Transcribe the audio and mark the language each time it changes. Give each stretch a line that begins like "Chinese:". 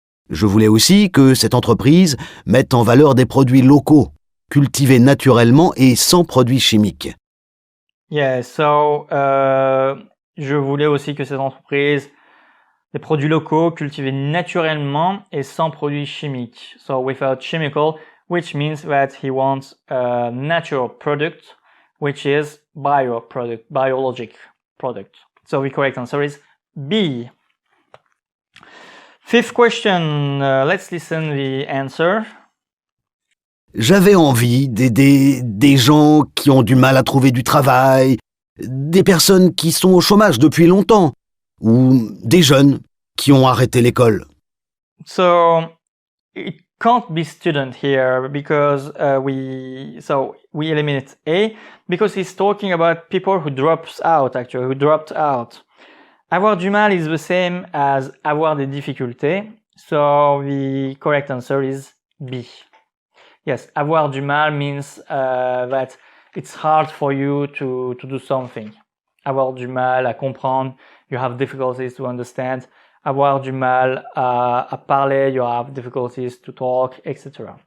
French: Je voulais aussi que cette entreprise mette en valeur des produits locaux, cultivés naturellement et sans produits chimiques.
English: Yeah, so,
French: je voulais aussi que cette entreprise, des produits locaux cultivés naturellement et sans produits chimiques.
English: So, without chemical, which means that he wants a natural product, which is biologic product. So, the correct answer is B. Fifth question, let's listen the answer.
French: J'avais envie d'aider des gens qui ont du mal à trouver du travail, des personnes qui sont au chômage depuis longtemps, ou des jeunes qui ont arrêté l'école.
English: So, it can't be student here because we eliminate A because he's talking about people who dropped out.
French: Avoir du mal
English: is the same as
French: avoir des difficultés.
English: So the correct answer is B. Yes,
French: avoir du mal
English: means that it's hard for you to do something.
French: Avoir du mal à comprendre.
English: You have difficulties to understand.
French: avoir du mal à parler,
English: you have difficulties to talk, etc.